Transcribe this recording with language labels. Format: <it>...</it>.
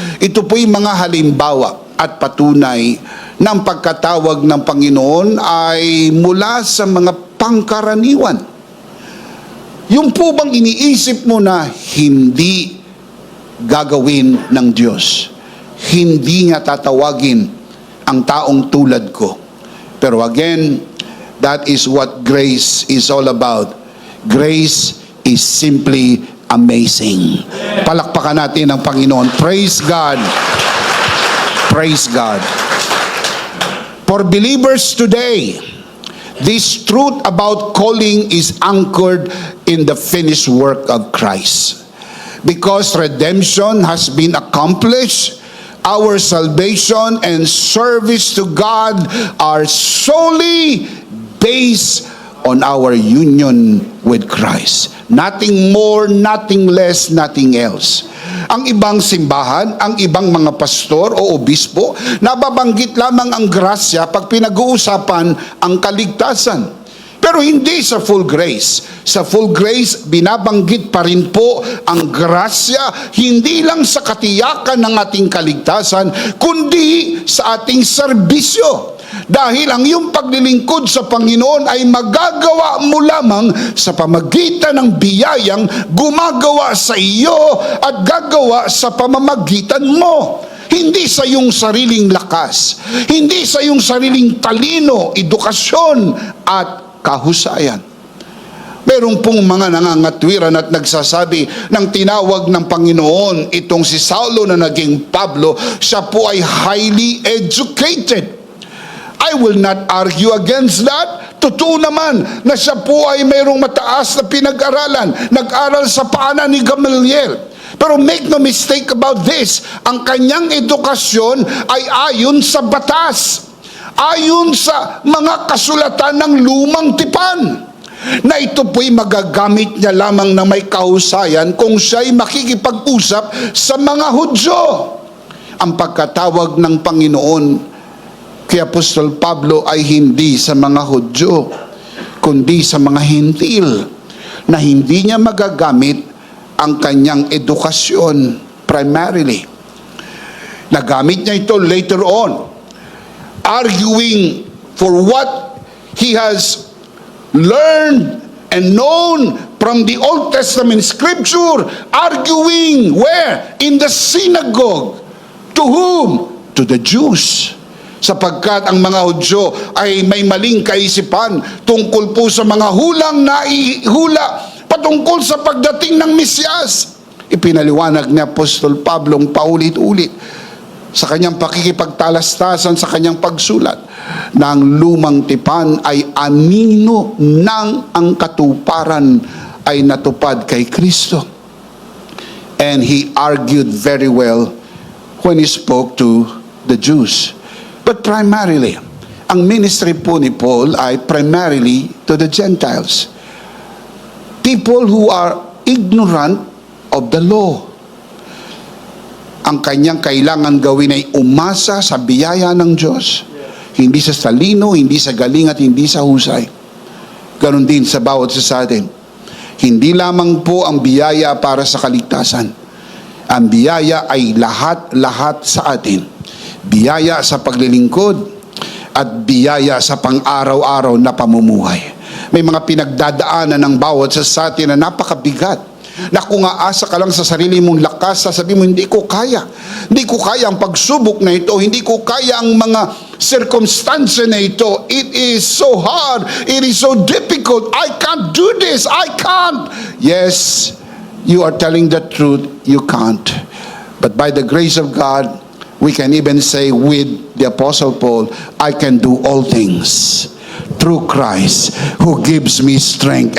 <tl>Ito po yung mga halimbawa at patunay ng pagkatawag ng Panginoon ay mula sa mga pangkaraniwan. Yung po bang iniisip mo na hindi gagawin ng Diyos? Hindi nga tatawagin ang taong tulad ko. Pero</tl> <en>again, that is what grace is all about. Grace is simply amazing.</en> <tl>Palakpakan natin ang Panginoon.</tl> <en>Praise God. Praise God. For believers today, this truth about calling is anchored in the finished work of Christ. Because redemption has been accomplished, our salvation and service to God are solely based on our union with Christ. Nothing more, nothing less, nothing else.</en> <tl>Ang ibang simbahan, ang ibang mga pastor o obispo, nababanggit lamang ang grasya pag pinag-uusapan ang kaligtasan. Pero hindi sa full grace. Sa full grace, binabanggit pa rin po ang grasya, hindi lang sa katiyakan ng ating kaligtasan, kundi sa ating serbisyo. Dahil ang iyong paglilingkod sa Panginoon ay magagawa mo lamang sa pamagitan ng biyayang gumagawa sa iyo at gagawa sa pamamagitan mo. Hindi sa iyong sariling lakas, hindi sa iyong sariling talino, edukasyon at kahusayan. Meron pong mga nangangatwiran at nagsasabi ng tinawag ng Panginoon itong si Saulo na naging Pablo, siya po ay</tl> <en>highly educated. I will not argue against that.</en> <tl>Totoo naman na siya po ay mayroong mataas na pinag-aralan. Nag-aral sa paanan ni Gamaliel. Pero</tl> <en>make no mistake about this,</en> <tl>ang kanyang edukasyon ay ayon sa batas, ayon sa mga kasulatan ng lumang tipan, na ito po'y magagamit niya lamang na may kahusayan kung siya'y makikipag-usap sa mga Hudyo. Ang pagkatawag ng Panginoon kay Apostol Pablo ay hindi sa mga Hudyo, kundi sa mga Hintil, na hindi niya magagamit ang kanyang edukasyon primarily. Nagamit niya ito</tl> <en>later on, arguing for what he has learned and known from the Old Testament scripture, arguing where? In the synagogue. To whom? To the Jews.</en> <tl>Sapagkat ang mga Hudyo ay may maling kaisipan tungkol po sa mga hulang naihula patungkol sa pagdating ng Mesiyas. Ipinaliwanag ni Apostol Pablo paulit-ulit sa kanyang pakikipagtalastasan, sa kanyang pagsulat, na ang lumang tipan ay anino ng ang katuparan ay natupad kay Kristo.</tl> <en>And he argued very well when he spoke to the Jews. But primarily,</en> <tl>ang ministry po ni Paul ay</tl> <en>primarily to the Gentiles. People who are ignorant of the law.</en> <tl>Ang kanyang kailangan gawin ay umasa sa biyaya ng Diyos. Hindi sa talino, hindi sa galing at hindi sa husay. Ganon din sa bawat isa sa atin. Hindi lamang po ang biyaya para sa kaligtasan. Ang biyaya ay lahat-lahat sa atin. Biyaya sa paglilingkod at biyaya sa pang-araw-araw na pamumuhay. May mga pinagdadaanan ng bawat isa sa atin na napakabigat, na kung aasa ka lang sa sarili mong lakas, sasabihin mo, hindi ko kaya. Hindi ko kaya ang pagsubok na ito. Hindi ko kaya ang mga circumstance na ito.</tl> <en>It is so hard. It is so difficult. I can't do this. I can't. Yes, you are telling the truth. You can't. But by the grace of God, we can even say with the Apostle Paul, I can do all things through Christ who gives me strength.</en>